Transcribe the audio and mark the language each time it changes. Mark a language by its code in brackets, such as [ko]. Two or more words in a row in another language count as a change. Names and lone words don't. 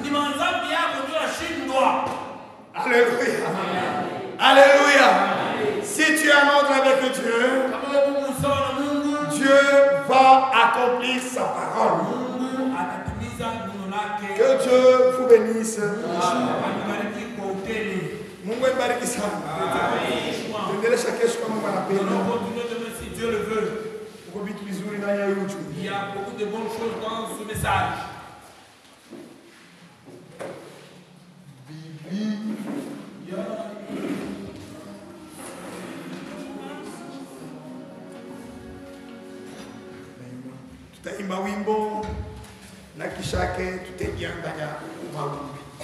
[fr] Alléluia. Alléluia. Si tu es en ordre avec Dieu, Dieu va accomplir sa parole. Que Dieu vous bénisse. [sw] Mungu ibariki sana. Tuendelesha kesho kama Mungu anapenda. [fr] Si Dieu le veut. [sw] Uko vitu vizuri ndani ya YouTube. [fr] Il y a beaucoup de bonnes choses dans ce message. [sw] Tutaimba wimbo na kishake tutaingia ndani ya maombi.